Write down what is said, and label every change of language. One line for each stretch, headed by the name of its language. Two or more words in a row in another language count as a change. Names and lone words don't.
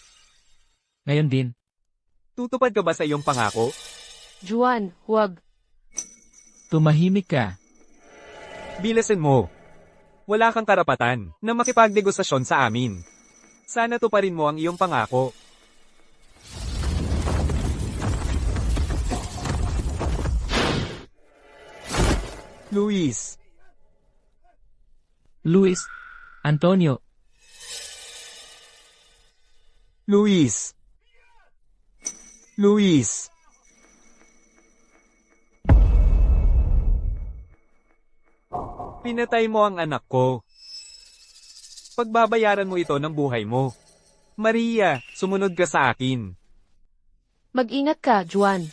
Filipino: Ngayon din. Tutupad ka ba sa iyong pangako? Juan, huwag. Tumahimik ka. Bilasin mo. Wala kang karapatan na makipagdegosasyon sa amin. Sana tuparin mo ang iyong pangako. Luis, Luis. Antonio. Luis. Luis. Pinatay mo ang anak ko. Pagbabayaran mo ito ng buhay mo. Maria, sumunod ka sa akin. Mag-ingat ka, Juan.